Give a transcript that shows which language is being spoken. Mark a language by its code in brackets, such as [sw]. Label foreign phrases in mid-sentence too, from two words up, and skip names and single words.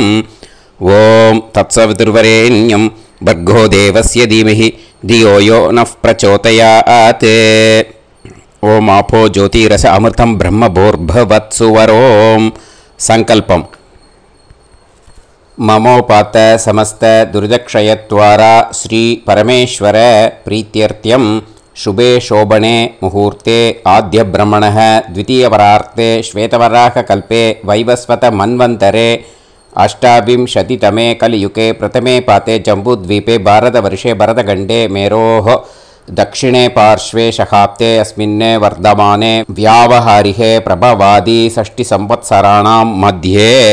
[sa] ओम् तत्सवितुर्वरेण्यं भर्गो देवस्य धीमहि धियो यो नः प्रचोदयात्. ओम् आपो ज्योतिरस अमृतं ब्रह्म भूर्भुवः स्वरोम्. சங்கல்பம். ममोपात्त समस्त दुरितक्षयद्वारा श्री परमेश्वर प्रीत्यर्थम् शुभे शोभने मुहूर्ते आद्य ब्रह्मणः द्वितीयवरार्ते श्वेतवराहकल्पे वैवस्वत मन्वन्तरे अष्टाविंशतितमे कलियुगे प्रथमे पाते जम्बूद्वीपे भारतवर्षे भरतखण्डे मेरोः दक्षिणे पार्श्वे शकाब्दे अस्मिन् वर्धमाने व्यावहारिके प्रभवादि षष्टिसंवत्सराणां मध्ये